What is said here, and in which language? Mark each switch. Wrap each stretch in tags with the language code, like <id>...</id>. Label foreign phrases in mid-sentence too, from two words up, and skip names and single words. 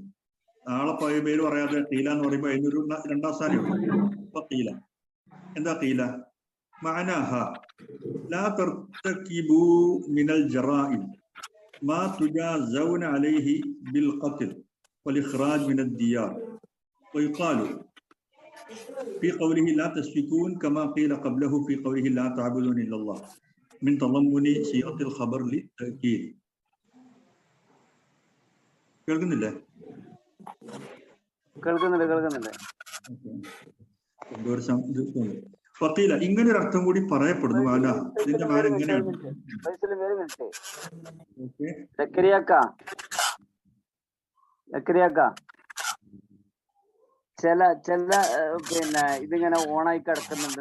<ml>ആളെ പേര് പറയാതെ തീല എന്ന് പറയുമ്പോൾ അതിനൊരു രണ്ടാം സ്ഥാനമുണ്ട്. അപ്പൊ തീല എന്താ?</ml> <ar>فتيلا معناه لا ترتكبوا من الجرائم ما تجازون عليه بالقتل والإخراج من الديار ويقال في قوله لا تسفكون كما قيل قبله في قوله لا تعبدون الا الله من تضمن صيغه الخبر للتاكيد.</ar> <ml>കേൾക്കുന്നില്ലേ? കേൾക്കുന്നുണ്ട്. ഫത്തീല, ഇങ്ങനെ ഒരു അർത്ഥം കൂടി പറയപ്പെടുന്നു. ഇതിന്റെ മാന എങ്ങനെയാണ്? ചില പിന്നെ ഇതിങ്ങനെ ഓണായി കിടക്കുന്നുണ്ട്.</ml>